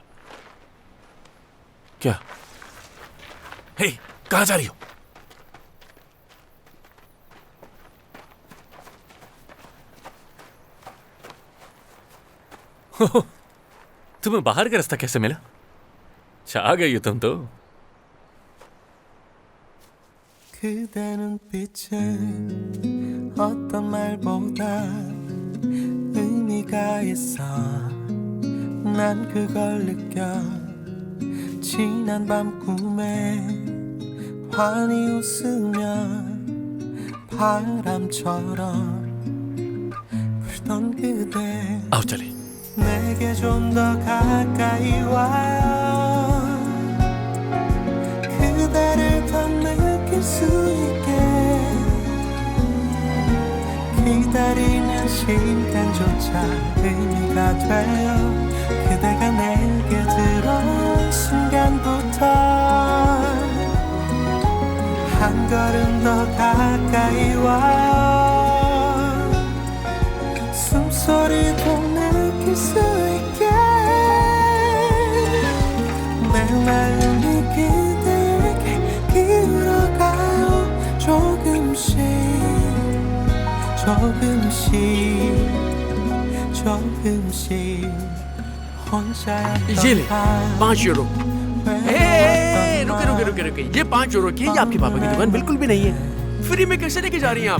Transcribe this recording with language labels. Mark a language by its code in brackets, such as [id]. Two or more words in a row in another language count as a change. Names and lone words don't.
[hi] क्या? हे, कहां जा रही हो? तुम्हें बाहर का रास्ता कैसे मिला? आ गई हो तुम तो। [ko] 그대 눈빛에 어떤 말보다 의미가 있어 난 그걸 느껴 지난 밤 꿈에 환히 웃으며 바람처럼 불던 그대 [hi] आओ चले। [ko] 내게 좀 더 가까이 와요 그대를 더 느낄 수 있게 기다리는 시간조차 의미가 돼요 그대가 내게 들어온 순간부터 한 걸음 더 가까이 와요 숨소리도 느낄 수 있게 내 마음이 그대에게 기울어가요 조금씩 [hi] ये ले 5 यूरो। रुके ये 5 यूरो की ये आपके पापा की दुकान बिल्कुल भी नहीं है। फ्री में कैसे लेके जा रही हैं आप?